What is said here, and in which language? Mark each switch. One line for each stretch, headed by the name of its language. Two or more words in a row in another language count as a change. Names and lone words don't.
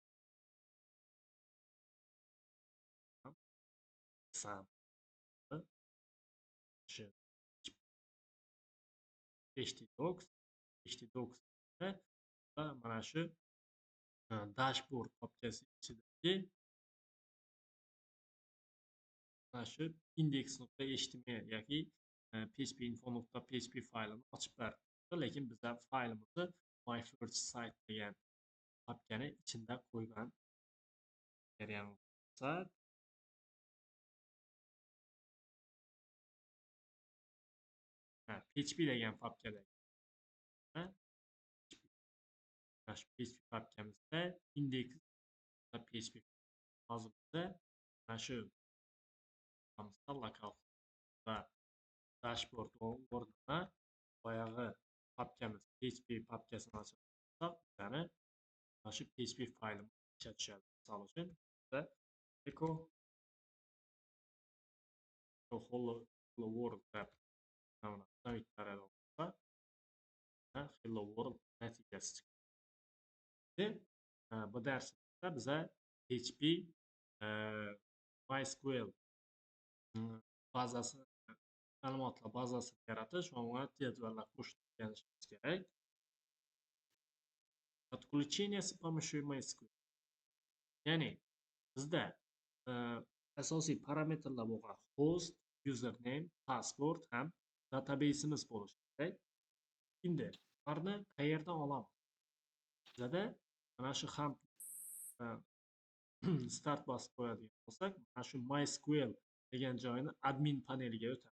Uzbek: Sam shu htdocs va mana shu dashboard papkasi ichidagi mana shu index.html yoki php.info.php faylini ochib berdi. Lekin bizda faylimizni
English: my first site
Uzbek: degan papkani ichida qo'ygan bo'lsa, PHP degan papkada PHP papkamizda index.php hozir bizda mana shu lokal va dashboard o'rnida boyag'i papkamiz PHP papkasini ochib, ya'ni mana shu PHP faylimiz ichga tushadi. Misol uchun bizda
English: hello world
Uzbek: deb
English: hello world
Uzbek: natijasi chiqadi. Bu darsda biza PHP MySQL bazasi, ma'lumotlar bazasini yaratish va unga jadvallar qo'shib o'rganishimiz kerak.
Russian: Подключение с помощью MySQL.
Uzbek: Ya'ni bizda asosiy parametrlar bo'lgan
English: host, username, password
Uzbek: ham databaseimiz bo'lishi kerak. Endi ularni qayerdan olamiz? Bizda mana shu ham start bosib qo'yadigan bo'lsak, mana shu MySQL degan joyni
English: admin paneliga
Uzbek: o'tamiz.